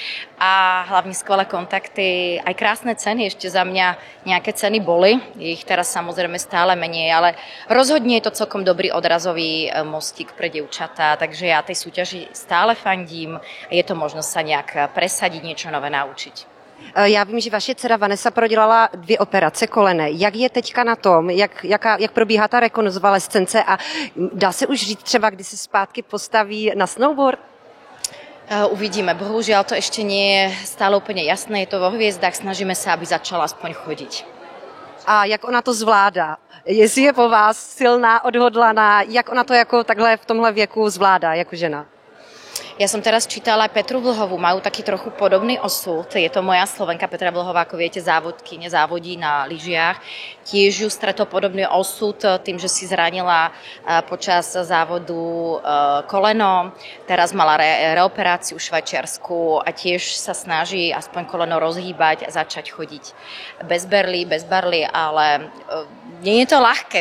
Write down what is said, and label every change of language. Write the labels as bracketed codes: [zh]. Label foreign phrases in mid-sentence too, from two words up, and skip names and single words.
[sk] a hlavne skvelé kontakty, aj krásne ceny, ešte za mňa nejaké ceny boli, je ich teraz samozrejme stále menej, ale rozhodne je to celkom dobrý odrazový mostík pre dievčatá, takže ja tej súťaži stále fandím a je to možnosť sa nejak presadiť, niečo nové naučiť. [cs] Já vím, že vaše dcera Vanessa prodělala 2 operace kolene. Jak je teďka na tom? Jak probíhá ta rekonvalescence a dá se už říct třeba, kdy se zpátky postaví na snowboard? [sk] Uvidíme. Bohužiaľ to ešte nie je stále úplne jasné. Je to vo hviezdách. Snažíme sa, aby začala aspoň chodiť. [cs] A jak ona to zvládá? Jestli je po vás silná, odhodlaná, jak ona to jako takhle v tomhle věku zvládá jako žena? [sk] Ja som teraz čítala aj Petru Vlhovú, majú taký trochu podobný osud. Je to moja Slovenka Petra Vlhová, ako viete, závodkyne, závodí na lyžiach. Tiež ju stretol podobný osud tým, že si zranila počas závodu koleno. Teraz mala reoperáciu v Švajčiarsku a tiež sa snaží aspoň koleno rozhýbať a začať chodiť bez barly, ale nie je to ľahké.